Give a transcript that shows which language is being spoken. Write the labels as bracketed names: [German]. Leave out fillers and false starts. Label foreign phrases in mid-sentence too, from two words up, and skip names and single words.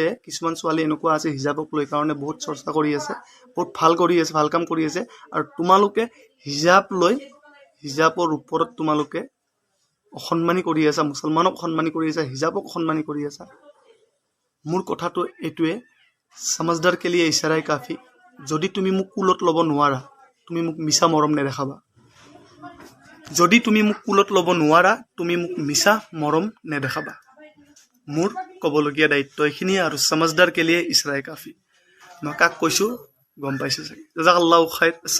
[Assamese] কিছুমান ছোৱালী এনেকুৱা আছে হিজাবক লৈ কাৰণে বহুত চৰ্চা কৰি আছে, বহুত ভাল কাম কৰি আছে। আৰু তোমালোকে হিজাব লৈ হিজাবৰ ওপৰত তোমালোকে অসন্মানী কৰি আছা, মুছলমানক অসন্মানী কৰি আছা, হিজাবক অসন্মানী কৰি আছা। মোৰ কথাটো এইটোৱে, [Hindi] समझदार के लिए इशाराই काफी। [Assamese] যদি তুমি মোক কুলত ল'ব নোৱাৰা, তুমি মোক মিছা মৰম নেদেখাবা। যদি তুমি মোক কুলত ল'ব নোৱাৰা তুমি মোক মিছা মৰম নেদেখাবা মোৰ ক'বলগীয়া দায়িত্ব এইখিনিয়ে আৰু [Hindi] समझदार के लिए इशाराई काफी [Assamese] মই কাক কৈছোঁ গম পাইছে চাগে [Arabic] جزاك الله خير.